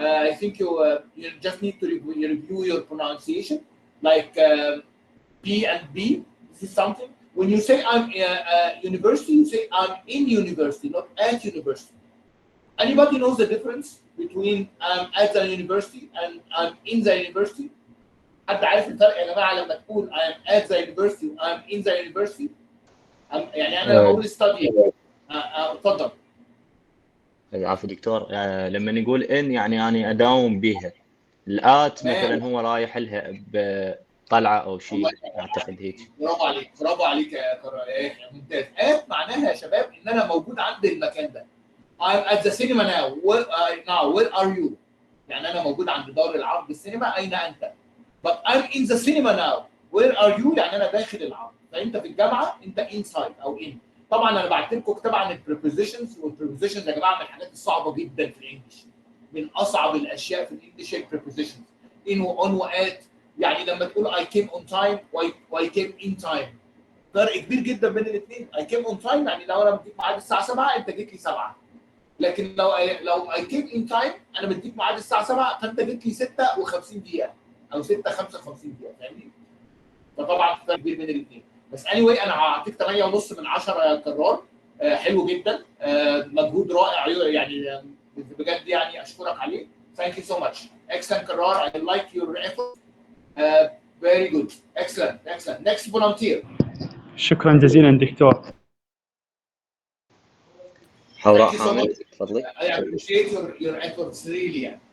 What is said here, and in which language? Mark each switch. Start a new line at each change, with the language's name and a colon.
English: I think you just need to review your pronunciation, like P and B. This is something. When you say I'm university, you say I'm in university, not at university. Anybody knows the difference between I'm at the university and I'm in the university?
Arabic: حد عارف الفرق يا جماعه لما تقول
English: I'm at the university
Arabic: و
English: I'm in the university؟
Arabic: يعني انا لما اقول study اتفضل. العفو دكتور. لما نقول ان يعني انا اداوم بها. الات مثلا هو رايح لها بطلعه او شيء، اعتقد هيك. برافو عليك، برافو عليك يا ممتاز. ات معناها يا شباب ان انا موجود عند المكان ده.
English: I'm at the cinema now. Where are you؟
Arabic: يعني انا موجود عند دار العرض السينما، اين انت؟
English: But I'm in the cinema now. Where are you؟
Arabic: يعني انا داخل العرض. فانت في الجامعه انت inside او in. طبعا انا بعت لكم كتاب عن البريبوزيشنز، والبريبوزيشنز يا جماعه من الحاجات الصعبه جدا في الانجليش. من اصعب الاشياء في الانجليش هي البريبوزيشنز. in وon وات. يعني لما تقول
English: I came on time و I came in time.
Arabic: فرق كبير جدا بين الاثنين.
English: I came on time
Arabic: يعني لو انا مديك ميعاد الساعه 7 انت جيت لي 7. لكن لو
English: I came in time
Arabic: انا مديك ميعاد الساعه 7 فانت جيت لي 56 دقيقه او 55 دقيقه، فاهمني؟ فطبعا فرق كبير بين الاثنين. بس anyway انا هعطيك 8.5 من 10 يا كرار. حلو جدا، مجهود رائع يعني بجد، يعني اشكرك عليه.
English: Thank you so much. Excellent Karrar. I like your effort. Very good. Excellent. Excellent. Next volunteer.
Arabic: شكرا جزيلا دكتور. حوراء حامد تفضلي.
English: I appreciate your efforts really.